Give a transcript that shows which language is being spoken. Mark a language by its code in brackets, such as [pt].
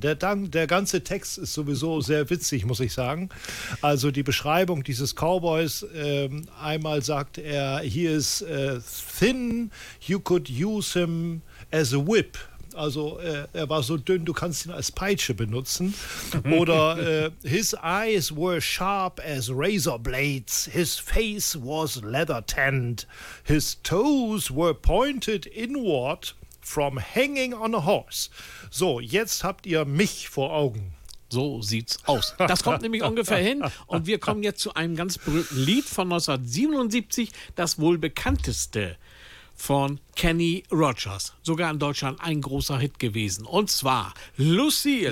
[de] Der ganze Text ist sowieso sehr witzig, muss ich sagen. Also die Beschreibung dieses Cowboys, einmal sagt er, [en] he is thin, you could use him as a whip. [de] Also er war so dünn, du kannst ihn als Peitsche benutzen. [en] Oder his eyes were sharp as razor blades. His face was leather tanned. His toes were pointed inward from hanging on a horse. [de] So, jetzt habt ihr mich vor Augen. So sieht's aus. Das kommt nämlich ungefähr hin. Und wir kommen jetzt zu einem ganz berühmten Lied von 1977, das wohl bekannteste von Kenny Rogers. Sogar in Deutschland ein großer Hit gewesen. Und zwar Lucille.